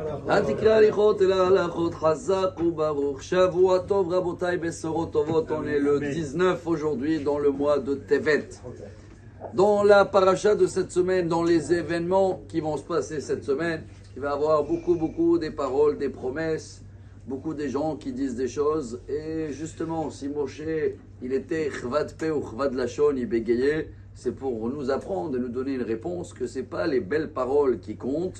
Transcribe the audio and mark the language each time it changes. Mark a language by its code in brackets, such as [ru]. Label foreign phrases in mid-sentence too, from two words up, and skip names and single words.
[he] אל תקרא הליכות אלא הלכות חזק וברוך. שבוע טוב רבותיי, בשורות טובות. [fr] On est le 19 aujourd'hui dans le mois de Tevet. Dans la paracha de cette semaine, dans les événements qui vont se passer cette semaine, il va y avoir beaucoup des paroles, des promesses, beaucoup des gens qui disent des choses. Et justement, si Moshe, il était [he] כבד פה וכבד לשון, [fr] il bégayait, c'est pour nous apprendre et nous donner une réponse que c'est pas les belles paroles qui comptent.